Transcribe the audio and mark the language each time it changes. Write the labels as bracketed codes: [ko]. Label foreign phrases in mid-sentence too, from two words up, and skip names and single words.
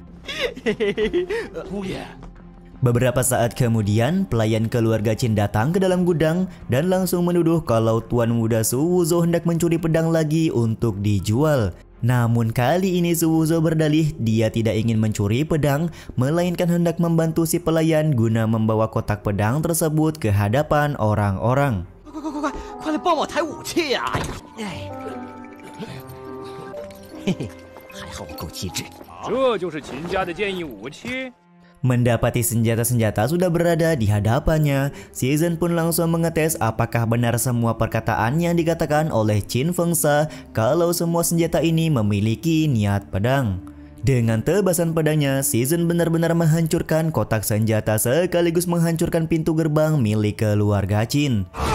[id] Beberapa saat kemudian, pelayan keluarga Qin datang ke dalam gudang dan langsung menuduh kalau tuan muda Su Wuzhou hendak mencuri pedang lagi untuk dijual. Namun kali ini Su Wuzhou berdalih dia tidak ingin mencuri pedang, melainkan hendak membantu si pelayan guna membawa kotak pedang tersebut ke hadapan orang-orang. [zh] 快来帮我抬武器呀！嘿嘿，还好我够机智。这就是秦家的剑意武器？ [id] Mendapati senjata-senjata sudah berada di hadapannya, Season pun langsung mengetes apakah benar semua perkataan yang dikatakan oleh Qin Fengsha kalau semua senjata ini memiliki niat pedang. Dengan tebasan pedangnya, Season benar-benar menghancurkan kotak senjata sekaligus menghancurkan pintu gerbang milik keluarga Qin.